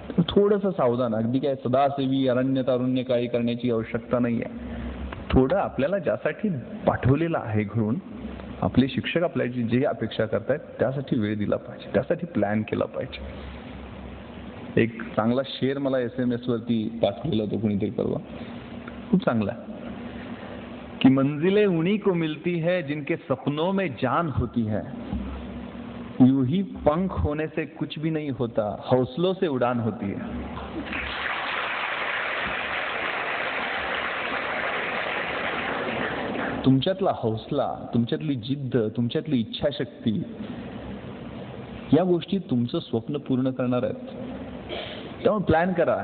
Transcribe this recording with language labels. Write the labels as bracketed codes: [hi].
[mr] थोडंसं सावधान, अगदी काय सदासेवी अरण्य तारुण्य काही करण्याची आवश्यकता नाही आहे. थोडं आपल्याला ज्यासाठी पाठवलेलं आहे घरून, आपले शिक्षक आपल्याची जे अपेक्षा करतायत त्यासाठी वेळ दिला पाहिजे, त्यासाठी प्लॅन केला पाहिजे. एक चांगला शेर मला SMS वरती पाठवलेला होता कोणीतरी परवा, खूप चांगला, [hi] कि मंजिलें उन्हीं को मिलती है जिनके सपनों में जान होती है, यूं ही पंख होने से कुछ भी नहीं होता, हौसलों से उड़ान होती है. [mr] तुमच्यातला हौसला, तुमच्यातली जिद्द, तुमच्यातली इच्छाशक्ती, या गोष्टी तुमचं स्वप्न पूर्ण करणार आहेत. त्यामुळे प्लॅन करा.